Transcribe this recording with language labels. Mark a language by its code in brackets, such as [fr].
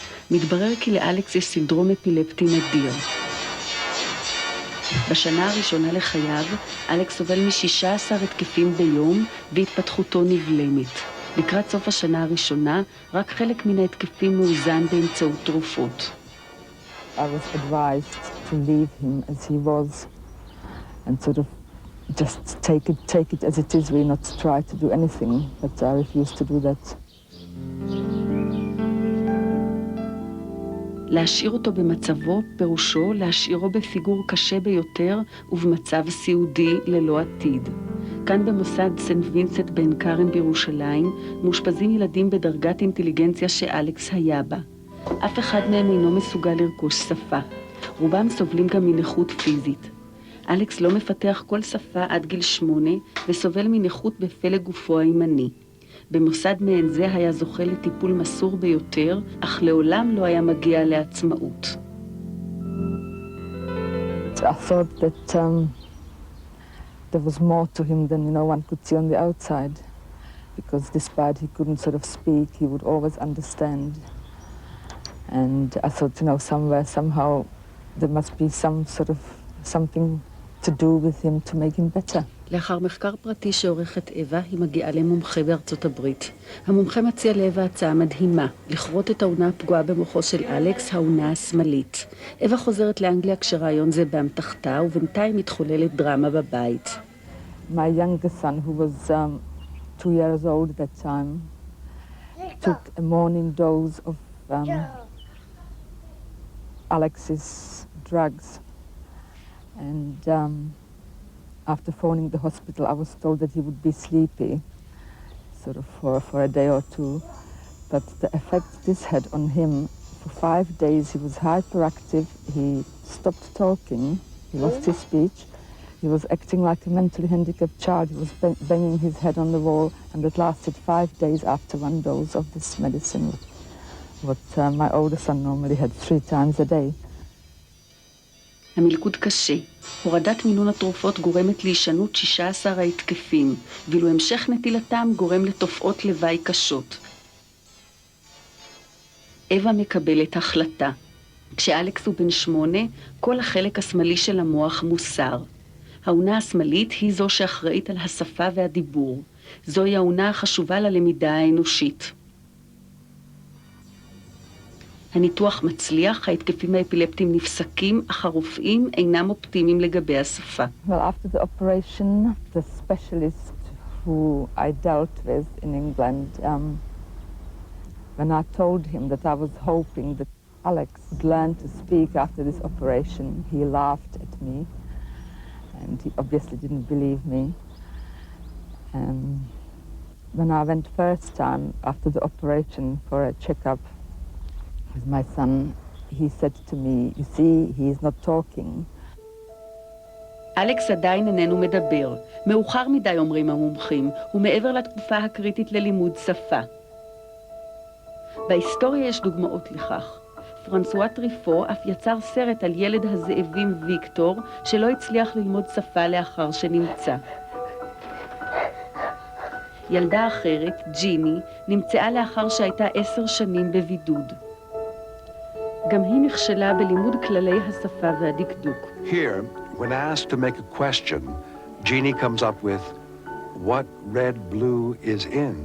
[he] מתברר כי לאלכס יש סינדרום אפילפטי נדיר. בשנה הראשונה לחייו, אלכס סובל מ-16 התקפים ביום והתפתחותו נבלמת. לקראת סוף השנה הראשונה, רק חלק מן ההתקפים מאוזן באמצעות תרופות. [en] I was advised to leave him as he was and sort of just take it as it is, really not try to do anything, but I refused to do that. [he] להשאיר אותו במצבו פירושו להשאירו בפיגור קשה ביותר ובמצב סיעודי ללא עתיד. כאן במוסד סנט וינסנט בן קרן בירושלים מאושפזים ילדים בדרגת אינטליגנציה שאלכס היה בה. אף אחד מהם אינו מסוגל לרכוש שפה. רובם סובלים גם מנכות פיזית. אלכס לא מפתח כל שפה עד גיל 8 וסובל מנכות בפלג גופו הימני. במוסד מעין זה היה זוכה לטיפול מסור ביותר, אך לעולם לא היה מגיע לעצמאות. [en] I thought that there was more to him than one could see on the outside, because despite he couldn't sort of speak, he would always understand. And I thought, somewhere, somehow, there must be something to do with him to make him better. [he] לאחר מחקר פרטי שעורכת אווה, היא מגיעה למומחה בארצות הברית. המומחה מציע לאווה הצעה מדהימה, לכרות את האונה הפגועה במוחו של אלכס, האונה השמאלית. אווה חוזרת לאנגליה כשרעיון זה באמתחתה, ובינתיים מתחוללת דרמה בבית. [en] My younger son, who was 2 years old at that time, took a morning dose of Alex's drugs. And after phoning the hospital, I was told that he would be sleepy, sort of for a day or two. But the effect this had on him, for 5 days he was hyperactive, he stopped talking, he lost his speech, he was acting like a mentally handicapped child, he was banging his head on the wall, and it lasted 5 days after one dose of this medicine, what my older son normally had 3 times a day. [he] המלכוד קשה. הורדת מינון התרופות גורמת להישנות 16 ההתקפים, ואילו המשך נטילתם גורם לתופעות לוואי קשות. אווה מקבלת החלטה. כשאלכס הוא בן 8, כל החלק השמאלי של המוח מוסר. האונה השמאלית היא זו שאחראית על השפה והדיבור. זוהי האונה החשובה ללמידה האנושית. הניתוח מצליח, ההתקפים האפילפטיים נפסקים, אך הרופאים אינם אופטימיים לגבי השפה. [en] Well, after the operation, the specialist who I dealt with in England, when I told him that I was hoping that Alex would learn to speak after this operation, he laughed at me, and he obviously didn't believe me. When I went first time after the operation for a checkup, With my son, he said to me, you see, he is not talking. [he] אלכס עדיין איננו מדבר. מאוחר מדי אומרים המומחים, ומעבר לתקופה הקריטית ללימוד שפה. בהיסטוריה יש דוגמאות לכך. פרנסואה טריפו אף יצר סרט על ילד הזאבים ויקטור, שלא הצליח ללמוד שפה לאחר שנמצא. ילדה אחרת, ג'יני, נמצאה לאחר שהייתה 10 שנים בבידוד. גם היא נכשלה בלימוד כללי השפה והדקדוק. [en] Here, when asked to make a question, Jeannie comes up with, what red blue is in?